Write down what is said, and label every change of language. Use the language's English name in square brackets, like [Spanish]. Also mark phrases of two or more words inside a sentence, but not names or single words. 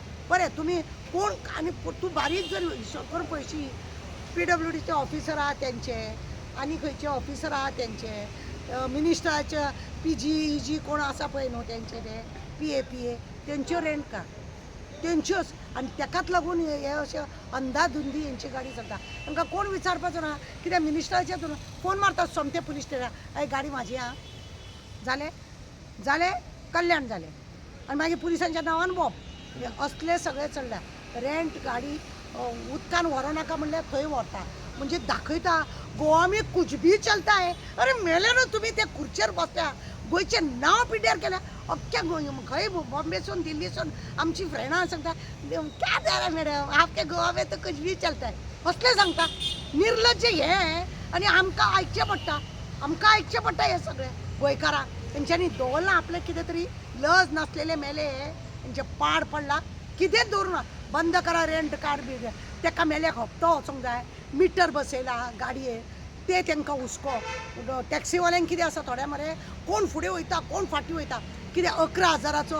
[Konkani] बरें तुमी कोण आनी तूं बारीक जर हिशोब करून पळयशी PWDचे ऑफिसर आहा तेंचे आनी खंयचे ऑफिसर आहा तेंचे मिनिस्टराचे PG कोण आसा पळय न्हू तेंचे ते PA तेंच्यो [English] rent card [Konkani] तेंच्योच आनी तेकाच लागून हे अशे अंधाधुंदी हेंची गाडी चलता तांकां कोण विचारपाचो ना कित्याक मिनिस्टराचे फोन मारतात सोमते [English] police station [Konkani] हय गाडी म्हाजी आहा जालें कल्याण जालें आनी मागीर पुलिसांच्या नांवान बॉब हे असले सगळे चल्ल्या रेंट गाडी उदकान व्हरो नाका म्हणल्यार थंय व्हरता म्हणजे दाखयता [Hindi] गोवा में कुछ भी चलता है [Konkani] अरे मेले न्हू तुमी ते खुर्चेर बसल्या गोंयचें नांव पिड्ड्यार केल्या अख्ख्या खंय बॉम्बेसून दिल्लीसून आमची फ्रेंडां सांगता [Hindi] क्या दे रहा मॅडम आपके गोवा में तो कुछ भी चलता है [Konkani] असलें सांगता निर्लज्ज हे आनी आमकां आयकचें पडटा हे सगळें गोंयकारांक तेंच्यांनी दवरलां आपलें कितें तरी लज नासलेले मेले तेंचे पाड पडला कितेंच दवरुना बंद करा [English] rent card [Konkani] बी तेका मेल्याक हप्तो वचोंक जाय मिटर बसयला गाडयेर ते तांकां हुस्को टॅक्सीवाल्यांक कितें आसा थोड्या मरे कोण फुडें वयता कोण फाटीं वयता कितें 11,000